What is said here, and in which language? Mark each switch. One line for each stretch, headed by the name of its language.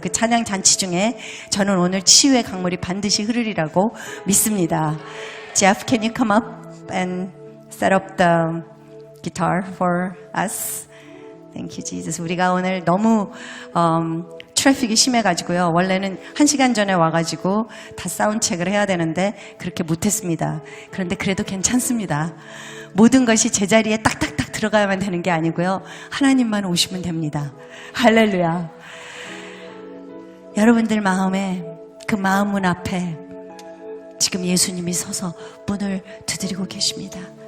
Korean: 그 찬양 잔치 중에 저는 오늘 치유의 강물이 반드시 흐르리라고 믿습니다.
English: Jeff, can you come up and set up the guitar for us? Thank you, Jesus.
Korean: 우리가 오늘 너무 트래픽이 심해가지고요. 원래는 1시간 전에 와가지고 다 사운드 체크를 해야 되는데 그렇게 못했습니다. 그런데 그래도 괜찮습니다. 모든 것이 제자리에 딱딱딱 들어가야만 되는 게 아니고요. 하나님만 오시면 됩니다. 할렐루야. 여러분들 마음에, 그 마음 문 앞에 지금 예수님이 서서 문을 두드리고 계십니다.